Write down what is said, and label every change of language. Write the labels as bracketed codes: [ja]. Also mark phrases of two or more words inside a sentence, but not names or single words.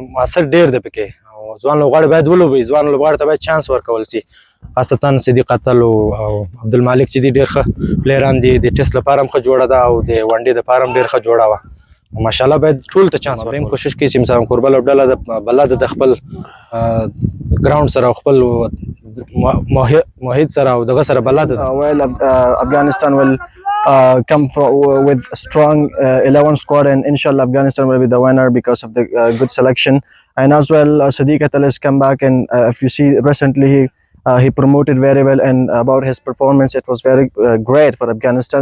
[ps] معاصر ډېر دی پکې او ځوان لوبغاړي باید ولوبوي، ځوان لوبغاړو ته باید چانس ورکول شي، خاصتا صدیق اتل او عبدالمالک چې دي ډېر ښه پلیران دي، د ټیسټ لپاره هم ښه جوړه ده او د ون ډې دپاره هم ډېر ښه جوړه وه. ماشاءالله باید ټول ته چانس ورکړي، کوشش کوي چې مثلا کوربه لوبډله بلده د خپل ګراوند سره او خپل محیط سره او دغه سره بلده ده. [en] Well, Afghanistan will come with a strong 11 squad, and inshallah Afghanistan will be the winner because of the good selection. And as well, Sadiq Atal has come back, and if you see recently he promoted very well, and about his performance it was very great for Afghanistan.